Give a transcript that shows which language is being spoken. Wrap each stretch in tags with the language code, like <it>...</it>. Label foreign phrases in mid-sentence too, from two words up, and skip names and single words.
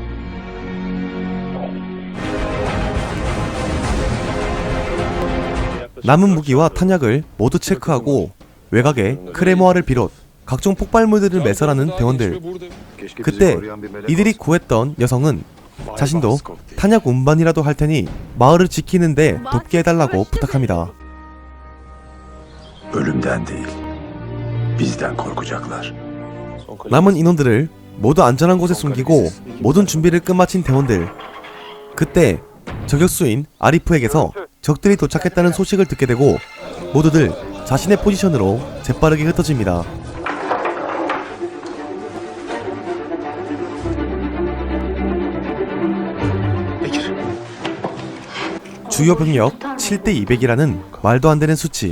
<ko>남은 무기와 탄약을 모두 체크하고 외곽에 크레모아를 비롯 각종 폭발물들을 매설하는 대원들. 그때 이들이 구했던 여성은 자신도 탄약 운반이라도 할 테니 마을을 지키는데 돕게 해달라고 부탁합니다.</ko> <tr>Ölümden değil, bizden korkacaklar.</tr> <ko>남은 인원들을 모두 안전한 곳에 숨기고 모든 준비를 끝마친 대원들. 그때 저격수인 아리프에게서 적들이 도착했다는 소식을 듣게 되고 모두들 자신의 포지션으로 재빠르게 흩어집니다. 주요 병력 7대 200이라는 말도 안 되는 수치.</ko>